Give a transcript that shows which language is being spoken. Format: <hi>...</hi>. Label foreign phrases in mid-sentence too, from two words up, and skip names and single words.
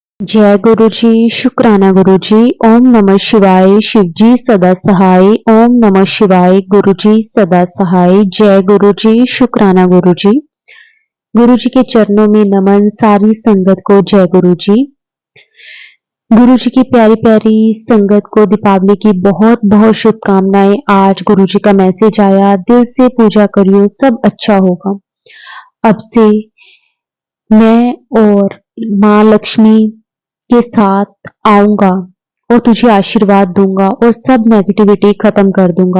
<hi>जय गुरु जी, शुक्राना गुरु जी। ओम नमः शिवाय। शिव जी सदा सहाय। ओम नमः शिवाय। गुरु जी सदा सहाय। जय गुरु जी, शुक्राना गुरु जी। गुरु जी के चरणों में नमन। सारी संगत को जय गुरु जी। गुरु जी की प्यारी प्यारी संगत को दीपावली की बहुत बहुत शुभकामनाएं। आज गुरु जी का मैसेज आया, दिल से पूजा करियो सब अच्छा होगा। अब से मैं और माँ लक्ष्मी के साथ आऊंगा और तुझे आशीर्वाद दूंगा और सब नेगेटिविटी खत्म कर दूंगा।</hi>